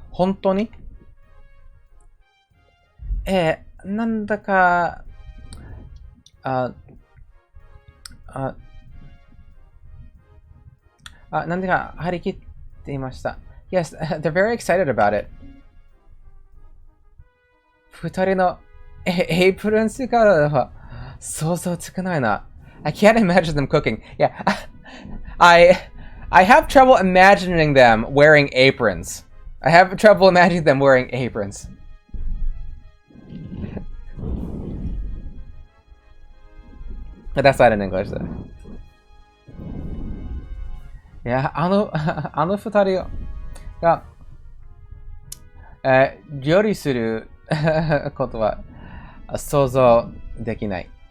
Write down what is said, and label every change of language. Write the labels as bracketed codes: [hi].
[ja] 本当になんだかなんでか張り切っていました。 [en] Yes, they're very excited about it. [ja] 二人のエイプルン姿は想像つかないな。 [en] I can't imagine them cooking. Yeah, I have trouble imagining them wearing aprons. I have trouble imagining them wearing aprons. But that's not in English, though. Yeah, [ja] あの二人が、料理することは想像できない。